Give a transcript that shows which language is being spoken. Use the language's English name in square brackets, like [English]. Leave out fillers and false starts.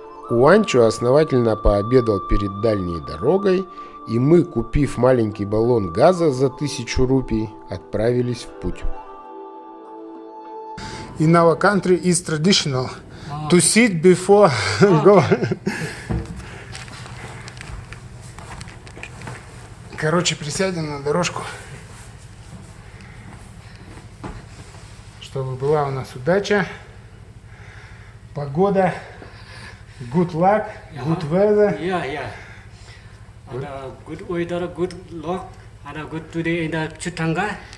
[Russian] Уанчу основательно пообедал перед дальней дорогой, и мы, купив маленький баллон газа за 1000 рупий, отправились в путь. [English] In our country is traditional to sit before go. [Russian] Короче, присядем на дорожку, чтобы была у нас удача, погода, [English] good luck, good weather. Yeah. And good weather, good luck, and a good today in the Chutanga,